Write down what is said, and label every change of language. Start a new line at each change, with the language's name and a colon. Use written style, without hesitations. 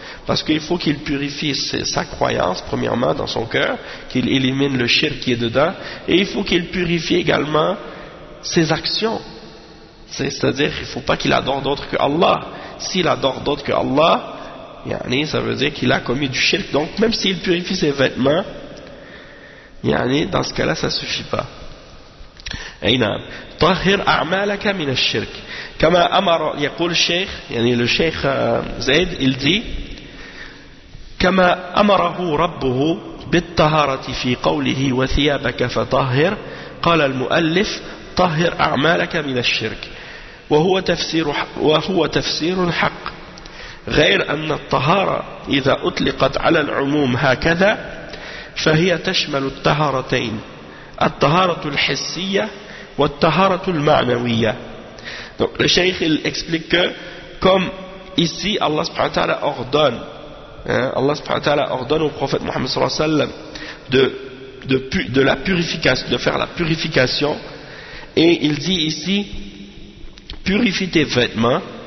French: Parce qu'il faut qu'il purifie sa croyance, premièrement, dans son cœur, qu'il élimine le shirk qui est dedans, et il faut qu'il purifie également ses actions. C'est-à-dire qu'il ne faut pas qu'il adore d'autres que Allah. S'il adore d'autres que Allah, yani, ça veut dire qu'il a commis du shirk. Donc, même s'il purifie ses vêtements, yani, dans ce cas-là, ça ne suffit pas. Aynam.
Arabic: طهر أعمالك من الشرك كما أمر يقول الشيخ يعني الشيخ زيد الدي كما أمره ربه بالطهارة في قوله وثيابك فطهر قال المؤلف طهر أعمالك من الشرك وهو تفسير حق غير أن الطهارة إذا أطلقت على العموم هكذا فهي تشمل الطهارتين الطهارة الحسية وَالْتَهَارَةُ الْمَعْنَوِيَّةِ.
French: Donc le cheikh il explique que comme ici Allah subhanahu wa ta'ala ordonne, hein, Allah subhanahu wa ta'ala ordonne au prophète Muhammad sallallahu alayhi wa sallam de la purification, de faire la purification, et il dit ici purifie tes vêtements.